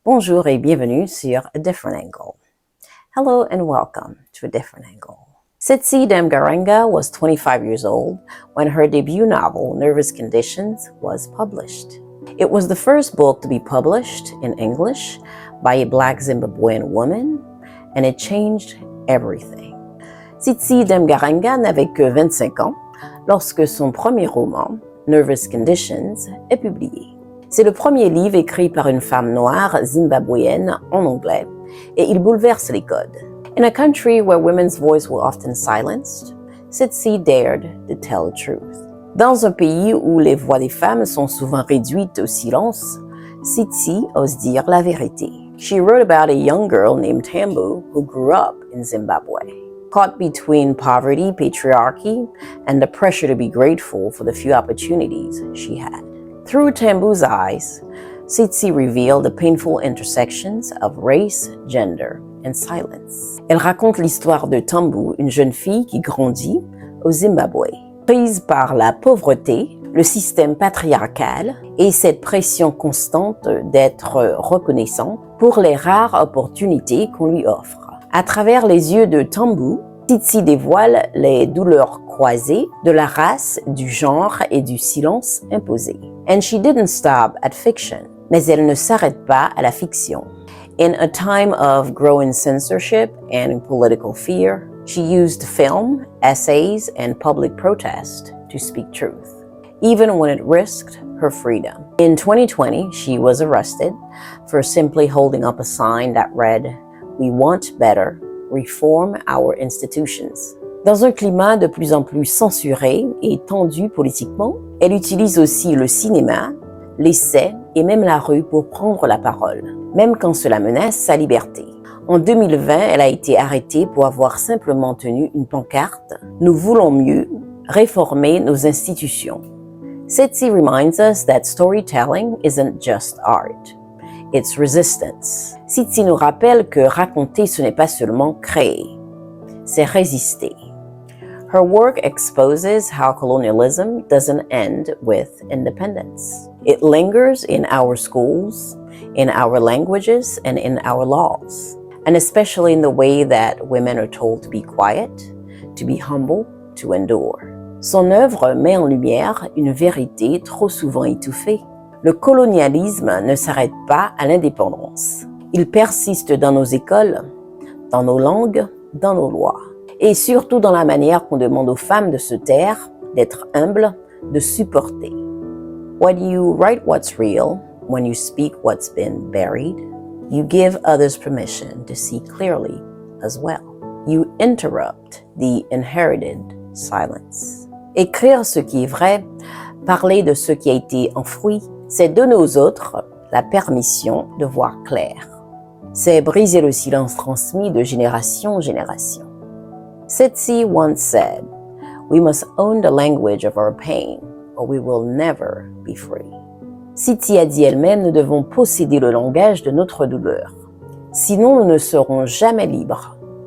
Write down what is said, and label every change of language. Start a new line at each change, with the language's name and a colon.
French: Bonjour et bienvenue sur A Different Angle.
English: Hello and welcome to A Different Angle. Tsitsi Damgaranga was 25 years old when her debut novel, Nervous Conditions, was published. It was the first book to be published in English by a Black Zimbabwean woman, and it changed everything.
French: Tsitsi Damgaranga n'avait que 25 ans lorsque son premier roman, Nervous Conditions, est publié. C'est le premier livre écrit par une femme noire zimbabwéenne en anglais, et il bouleverse les codes.
English: In a country where women's voice were often silenced, Tsitsi dared to tell the truth.
French: Dans un pays où les voix des femmes sont souvent réduites au silence, Tsitsi ose dire la vérité.
English: She wrote about a young girl named Tambu who grew up in Zimbabwe. Caught between poverty, patriarchy, and the pressure to be grateful for the few opportunities she had. Through Tambu's eyes, Tsitsi revealed the painful intersections of race, gender, and silence.
French: Elle raconte l'histoire de Tambu, une jeune fille qui grandit au Zimbabwe. Prise par la pauvreté, le système patriarcal et cette pression constante d'être reconnaissant pour les rares opportunités qu'on lui offre. À travers les yeux de Tambu, Tsitsi dévoile les douleurs croisées de la race, du genre et du silence imposé.
English: And she didn't stop at fiction.
French: Mais elle ne s'arrête pas à la fiction.
English: In a time of growing censorship and political fear, she used film, essays, and public protest to speak truth, even when it risked her freedom. In 2020, she was arrested for simply holding up a sign that read, "We want better. Reform our institutions."
French: Dans un climat de plus en plus censuré et tendu politiquement, elle utilise aussi le cinéma, l'essai et même la rue pour prendre la parole, même quand cela menace sa liberté. En 2020, elle a été arrêtée pour avoir simplement tenu une pancarte « Nous voulons mieux, réformer nos institutions ».
English: Tsitsi reminds us that storytelling isn't just art. It's resistance.
French: Tsitsi nous rappelle que raconter, ce n'est pas seulement créer, c'est résister.
English: Her work exposes how colonialism doesn't end with independence. It lingers in our schools, in our languages, and in our laws, and especially in the way that women are told to be quiet, to be humble, to endure.
French: Son œuvre met en lumière une vérité trop souvent étouffée. Le colonialisme ne s'arrête pas à l'indépendance. Il persiste dans nos écoles, dans nos langues, dans nos lois. Et surtout dans la manière qu'on demande aux femmes de se taire, d'être humbles, de supporter.
English: When you write what's real, when you speak what's been buried, you give others permission to see clearly as well. You interrupt the inherited silence.
French: Écrire ce qui est vrai, parler de ce qui a été enfoui, c'est donner aux autres la permission de voir clair. C'est briser le silence transmis de génération en génération.
English: Tsitsi once said, "We must own the language of our pain, or we will never be free."
French: Tsitsi a dit elle-même, nous devons posséder le langage de notre douleur. Sinon, nous ne serons jamais libres.